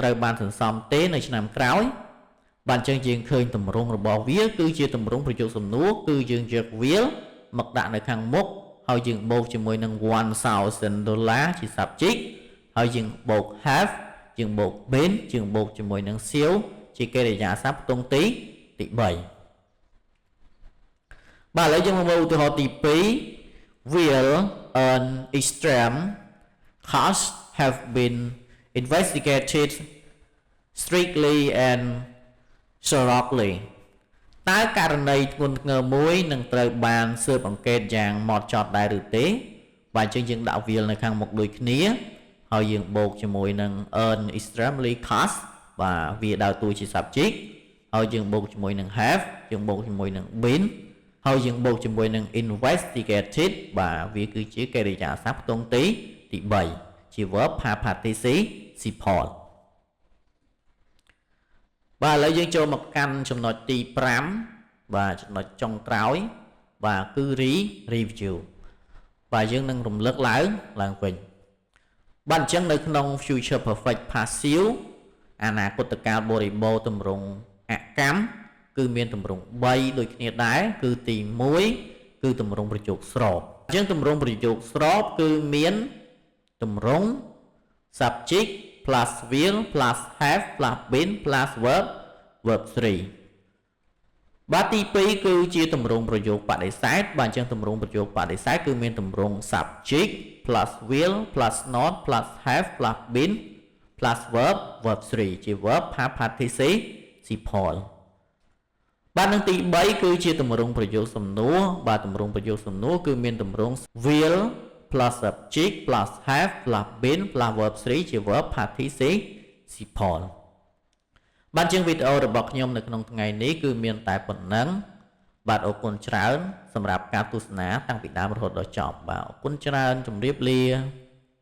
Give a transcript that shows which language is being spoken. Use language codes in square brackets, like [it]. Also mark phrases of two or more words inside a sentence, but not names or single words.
[km] ត្រូវបានសន្សំទេនៅឆ្នាំក្រោយបាទអញ្ចឹងយើងឃើញទម្រង់របស់វាគឺជាទម្រង់ប្រយោគសំណួរគឺយើងយក will មកដាក់នៅខាងមុខហើយយើងបូកជាមួយនឹង$1,000ជា subject ហើយយើងបូក have យើងបូក been យើងបូកជាមួយនឹង sold ជាកិរិយាសព្ទផ្ទង់ទី3 បាទឥឡូវយើងមកមើលឧទាហរណ៍ទី2 [en] will an extreme costs have been investigated strictly and thoroughly [km] តើករណីធ្ងន់ធ្ងរ មួយនឹងត្រូវបានស៊ើបអង្កេតយ៉ាងហ្មត់ចត់ដែរឬទេបាទអញ្ចឹងយើងដាក់ will នៅខាងមុខដូចគ្នាហើយយើងបូកជាមួយនឹង [en] an extremely cost [km] បាទវាដើរតួជា subject ហើយយើងបូកជាមួយនឹង have យើងបូកជាមួយនឹង been ហើយយើងបូកជាមួយនឹង investigated បាទវាគឺជាកិរិយាសព្ទផ្ទង់ទី3ជា [en] verb past participle [km] បាទឥឡូវយើងចូលមកកាន់ចំណុចទី5បាទចំណុចចុងក្រោយបាទគឺ review បាទយើង នឹងរំលឹកឡើងវិញបាទអញ្ចឹងនៅក្នុង [en] future perfect passive [km] អនាគតកាលបរិបូរណ៍ទម្រង់អកម្មគឺមានទម្រង់3ដូចគ្នាដែរគឺទី1គឺទម្រង់ប្រយោគស្របអញ្ចឹងទម្រង់ប្រយោគស្របគឺមានទម្រង់ [en] subject plus will plus have plus been plus verb [km] 3 បាទទី2គឺជាទម្រង់ប្រយោគបដិសេធបាទអញ្ចឹងទម្រង់ប្រយោគបដិសេធគឺមានទម្រ [en] ង់ subject plus will plus not plus have plus been plus verb 3ជា verb past participle [km] បាទនឹងទី3គឺជាទម្រង់ប្រយោគសំណួរបាទទម្រង់ប្រយោគសំណួរគឺមានទម្រង់ [en] will plus subject plus have plus been plus verb 3 [km] ជា [en] verb participle [km] បាទជាងវីដេអូរបស់ខ្ញុំនៅក្នុងថ្ងៃនេះគឺមានតែប៉ុណ្ណឹងបាទអរគុណច្រើនសម្រាប់ការទស្សនាតាំងពីដើមរហូតដល់ចប់បាទអរគុណច្រើនជម្រាបលា